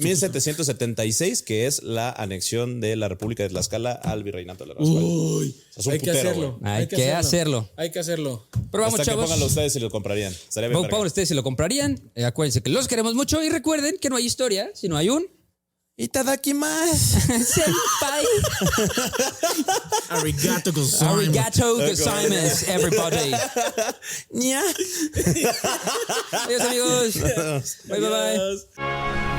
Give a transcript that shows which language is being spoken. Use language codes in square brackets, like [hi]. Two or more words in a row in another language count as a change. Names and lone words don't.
[es] 1776, que es la anexión de la República de Tlaxcala al Virreinato de la Rascual. Uy, hay que hacerlo. Hay que hacerlo. Pero vamos, hasta chavos. Que pónganlo ustedes si lo comprarían. Pónganlo ustedes si lo comprarían. Acuérdense que los queremos mucho y recuerden que no hay historia si no hay un Itadakimasu. Senpai. [ja] ありがとうございます. ありがとうございます, [es] everybody. Ña. Adiós, amigos. Bye. Adiós.